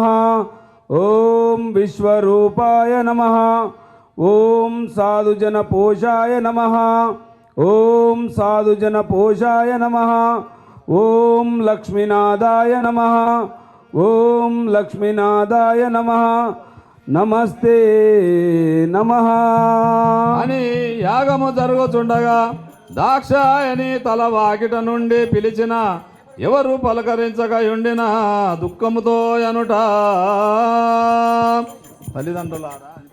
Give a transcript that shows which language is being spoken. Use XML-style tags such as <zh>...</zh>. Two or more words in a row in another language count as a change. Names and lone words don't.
<sa>ओम विश्वरूपाय नमः। ओम साधुजन पोषाय नमः। ओम साधुजन पोषाय नमः। ओम लक्ष्मीनादाय नमः। ओम लक्ष्मीनादाय नमः।</sa> <te>నమస్తే నమః అని యాగము జరుగుతుండగా దాక్షాయని తల వాకిట నుండి పిలిచిన ఎవరు పలకరించకయుండిన దుఃఖముతో యనుట తల్లిదండ్రులారా</te>